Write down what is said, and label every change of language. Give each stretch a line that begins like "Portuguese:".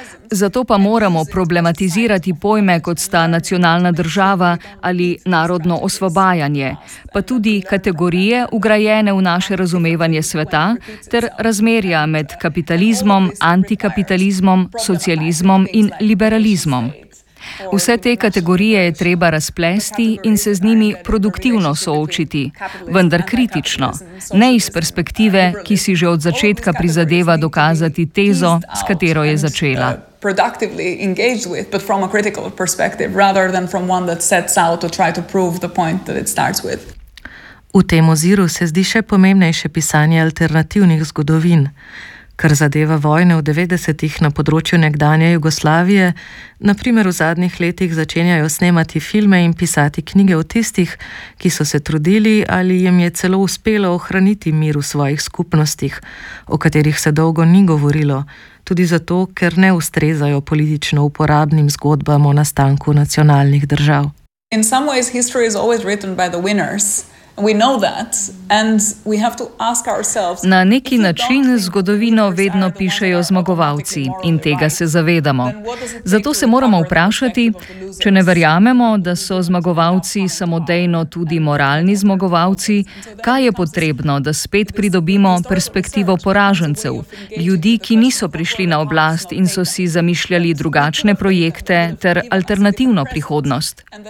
Slovenian: Zato pa moramo problematizirati pojme, kot sta nacionalna država ali narodno osvobajanje, pa tudi kategorije ugrajene v naše razumevanje sveta ter razmerja med kapitalizmom, antikapitalizmom, socializmom in liberalizmom. Vse te kategorije je treba razplesti in se z njimi produktivno soočiti, vendar kritično, ne iz perspektive, ki si že od začetka prizadeva dokazati tezo, s katero je začela.
English: Productively engaged with, but from a critical perspective, rather than from one that sets out to try to prove the point that it starts with.
Slovenian: V tem oziru se zdi še pomembnejše pisanje alternativnih zgodovin. Kar zadeva vojne v 90-ih na področju nekdanje Jugoslavije, na primer v zadnjih letih začenjajo snemati filme in pisati knjige o tistih, ki so se trudili ali jim je celo uspelo ohraniti mir v svojih skupnostih, o katerih se dolgo ni govorilo, tudi zato, ker ne ustrezajo politično uporabnim zgodbam o nastanku nacionalnih držav.
English: In some ways history is always written by the winners. We know that and we have to ask ourselves.
Slovenian: Na neki način zgodovino vedno pišejo zmagovalci in tega se zavedamo. Zato se moramo vprašati, če ne verjamemo, da so zmagovalci samodejno tudi moralni zmagovalci, kaj je potrebno, da spet pridobimo perspektivo poražencev, ljudi, ki niso prišli na oblast in so si zamišljali drugačne projekte ter alternativno prihodnost.